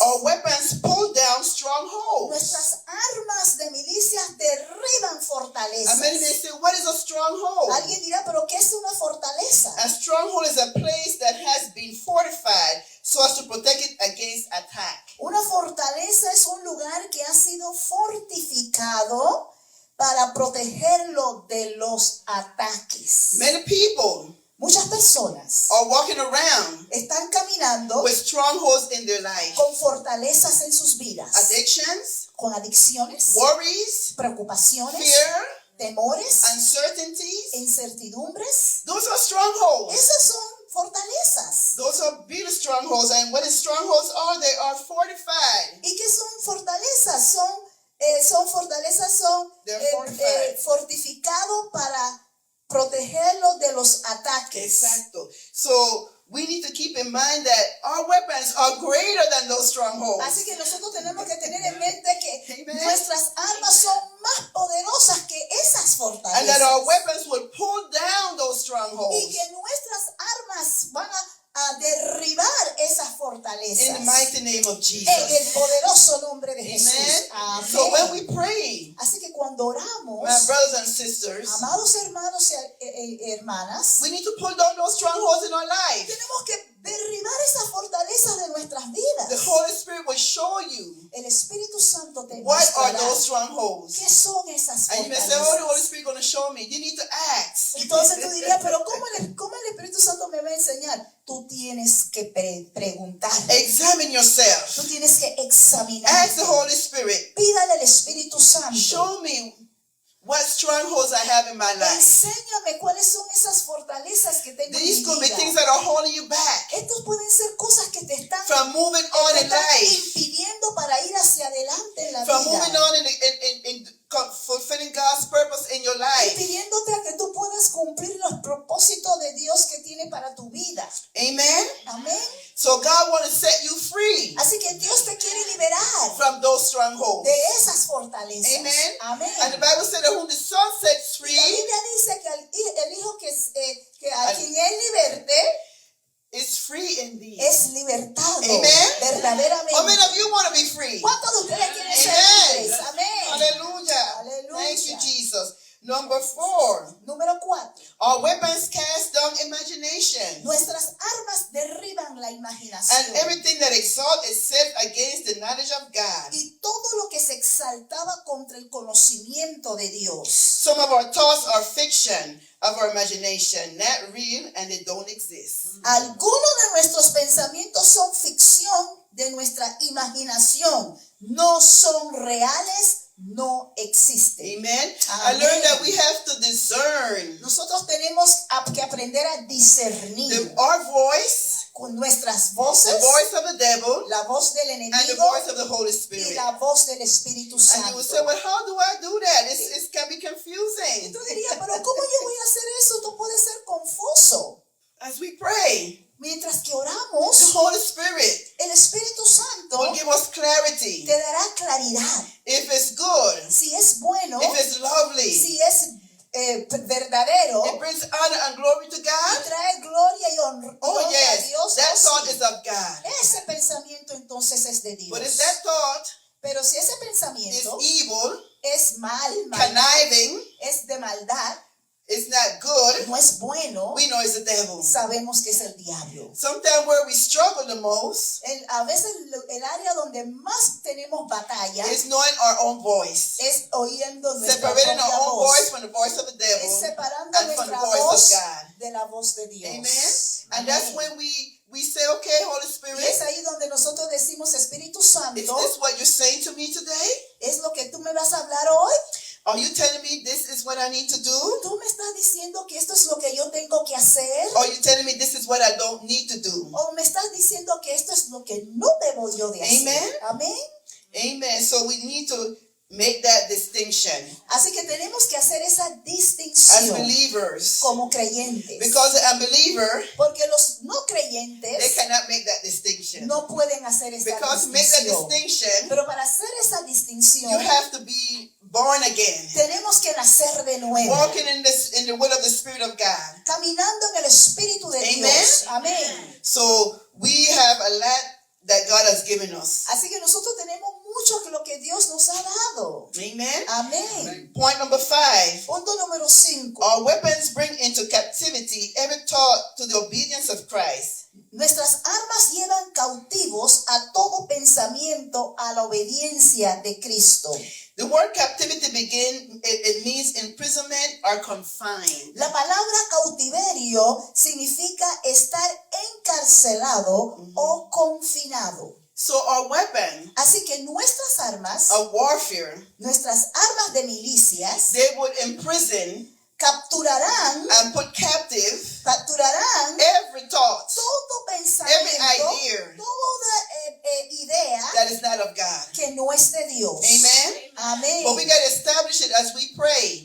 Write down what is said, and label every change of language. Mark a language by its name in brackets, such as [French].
[English] Our weapons pull down strongholds. [Spanish] Nuestras armas de milicias derriban fortalezas. [English] And many may say, what is a stronghold? [Spanish] Alguien dirá, pero ¿qué es una fortaleza? [English] A stronghold is a place that has been fortified so as to protect it against attack. [Spanish] Una fortaleza es un lugar que ha sido fortificado para protegerlo de los ataques. [English] Many people [Spanish] Muchas personas [English] are walking around [Spanish] están caminando [English] with strongholds in their life. [Spanish] con fortalezas en sus vidas, [English] Addictions, [Spanish] con adicciones, [English] worries, [Spanish] preocupaciones, [English] fear, [Spanish] temores, [English] uncertainties. [Spanish] incertidumbres. [English] Those are strongholds. [Spanish] Esas son fortalezas. [English] Those are beautiful strongholds. And what is strongholds are, they are fortified. [Spanish] ¿Y qué son fortalezas? Son [English] They're fortified. [Spanish] fortificados para protegerlos de los ataques. Exacto. [English] So we need to keep in mind that our weapons are greater than those strongholds. [Spanish] Así que nosotros tenemos que tener en mente que [English] Amen. [Spanish] nuestras armas son más poderosas que esas [English] And that our [Spanish] fortalezas. [English] weapons will pull down those [Spanish] Y [English] strongholds. [Spanish] que nuestras armas van a derribar esas [English] In [Spanish] fortalezas. [English] the mighty name of [Spanish] En el [English] Jesus. [Spanish] poderoso nombre de Jesús. [English] Amen. [Spanish] Amén. [English] So when we pray, [Spanish] Así que cuando oramos, [English] my brothers and sisters, [Spanish] amados hermanos y hermanas, [English] we need to pull down those strongholds in our life. [Spanish] tenemos que derribar esas fortalezas de nuestras vidas. [English] The Holy Spirit will show you [Spanish] El Espíritu Santo te [English] what are [Spanish] mostrará [English] those strongholds. [Spanish] qué son esas [English] And you may say, oh, the Holy [Spanish] fortalezas. [English] Spirit going to show me. You need to ask. [Spanish] Entonces tú dirías, pero ¿cómo el Espíritu Santo me va a enseñar? Tú tienes que preguntar. [English] Examine yourself. [Spanish] Tú tienes que examinar. [English] Ask the Holy Spirit. [Spanish] Pídale al Espíritu Santo. [English] Show me what strongholds I have in my life. [Spanish] Enséñame cuáles son esas fortalezas que tengo en [English] These [Spanish] mi [English] could be [Spanish] vida. [English] things that are holding you back [Spanish] Estos pueden ser cosas que te están, [English] from moving on in life, [Spanish] impidiendo para ir hacia adelante en la [English] from moving [Spanish] vida. [English] on in fulfilling God's purpose in your life. [Spanish] Impidiéndote a que tú puedas cumplir los propósitos de Dios que tiene para tu vida. [English] Amen. [Spanish] Amén. [English] So God wants to set you free [Spanish] Así que Dios te quiere liberar [English] from those strongholds. [Spanish] de esas fortalezas. [English] Amen. [Spanish] Amén. [English] And the Bible said that whom the Son sets [Spanish] Y la [English] free [Spanish] Biblia dice que el Hijo que a quien Él liberte [English] is free indeed. [Spanish] es libertado. [English] Amen. [Spanish] Verdaderamente. [English] How many of you want to be free? [Spanish] ¿Cuántos de ustedes quieren ser [English] Amen. [Spanish] libres? Amén. [English] Hallelujah. [Spanish] Hallelujah. [English] Thank you, Jesus. Number 4. [Spanish] Número 4. [English] Our weapons cast down imagination [Spanish] Nuestras armas derriban la [English] and [Spanish] imaginación. [English] everything that exalts itself against the knowledge of God. [Spanish] Y todo lo que se exaltaba contra el conocimiento de Dios. [English] Some of our thoughts are fiction of our imagination, not real, and they don't exist. [Spanish] Algunos de nuestros pensamientos son ficción de nuestra imaginación. No son reales, no existen. [English] Amen. I [Spanish] Amen. [English] learned that we have to discern [Spanish] Nosotros tenemos que aprender a discernir [English] our voice, [Spanish] con nuestras [English] the [Spanish] voces, [English] voice of the devil, [Spanish] la voz del [English] and the [Spanish] enemigo [English] voice of the Holy [Spanish] y [English] Spirit. [Spanish] la voz del Espíritu [English] And you [Spanish] Santo. [English] will say, well, how do I do that? It can be [Spanish] Y [English] confusing. [Spanish] tú dirías, pero ¿cómo yo voy a hacer eso? Tú puedes ser confuso. [English] As we pray, [Spanish] Mientras que [English] the [Spanish] oramos, [English] Holy Spirit [Spanish] el Espíritu Santo [English] will give us clarity. [Spanish] te dará claridad. [English] If it's good, [Spanish] Si es bueno, [English] if it's lovely, [Spanish] si es verdadero, [English] it brings honor and glory to [Spanish] y [English] God. [Spanish] trae gloria y honra [English] Oh, [Spanish] a [English] yes, [Spanish] Dios. [English] that [Spanish] oh, [English] thought [Spanish] sí. [English] is of God. [Spanish] Ese pensamiento entonces es de Dios. [English] But if that thought [Spanish] Pero si ese [English] is [Spanish] pensamiento [English] evil, [Spanish] es maldad, [English] conniving, [Spanish] es de maldad, [English] it's not good, [Spanish] no es bueno, [English] we know it's the devil. [Spanish] sabemos que es el diablo. [English] Sometimes where we struggle the most [Spanish] A veces el área donde más tenemos batalla [English] is knowing our own voice. [Spanish] es oyendo nuestra [English] Separating [Spanish] propia [English] our own [Spanish] voz. [English] voice from the voice of the [Spanish] Es [English] devil [Spanish] separando [English] and from the [Spanish] nuestra [English] voice [Spanish] voz [English] of God. [Spanish] de la voz de Dios. [English] Amen. And [Spanish] Amén. [English] that's when we say, okay, Holy [Spanish] Y [English] Spirit, [Spanish] es ahí donde nosotros decimos, Espíritu [English] is [Spanish] Santo, [English] this what you're saying to me today? [Spanish] ¿es lo que tú me vas a hablar hoy? [English] Are you telling me this is what I need to do? [Spanish] ¿Tú me estás diciendo que esto es lo que yo tengo que hacer? [English] Or are you telling me this is what I don't need to do? [Spanish] ¿O me estás diciendo que esto es lo que no debo yo de hacer? [English] Amen. [Spanish] Amén. [English] Amen. So we need to make that distinction [Spanish] Así que tenemos que hacer esa [English] as [Spanish] distinción [English] believers. [Spanish] como creyentes. [English] Because the unbeliever, [Spanish] Porque los no [English] they [Spanish] creyentes [English] cannot make that distinction. [Spanish] no pueden hacer esa [English] Because to make that [Spanish] distinción. [English] distinction, [Spanish] Pero para hacer esa distinción, [English] you have to be born again, [Spanish] Tenemos que nacer de nuevo. [English] walking in the will of the Spirit of God. [Spanish] Caminando en el Espíritu de [English] Amen. [Spanish] Dios. Amén. [English] So we have a lot that God has given us. [Spanish] Así que nosotros tenemos mucho que lo que Dios nos ha dado. [English] Amen. [Spanish] Amén. [English] Point number 5. [Spanish] Punto número 5. [English] Our weapons bring into captivity every thought to the obedience of Christ. [Spanish] Nuestras armas llevan cautivos a todo pensamiento a la obediencia de Cristo. [English] The word captivity it means imprisonment or confined. [Spanish] La palabra cautiverio significa estar encarcelado o confinado. [English] So our weapon [Spanish] Así que nuestras armas, [English] of warfare, [Spanish] nuestras armas de milicias, [English] they would imprison [Spanish] capturarán [English] and put captive every thought [Spanish] todo pensamiento, [English] every idea [Spanish] toda idea [English] that is not of God. [Spanish] que no es de Dios. [English] Amen. [Spanish] Amén. [English] But we got to establish it as we pray.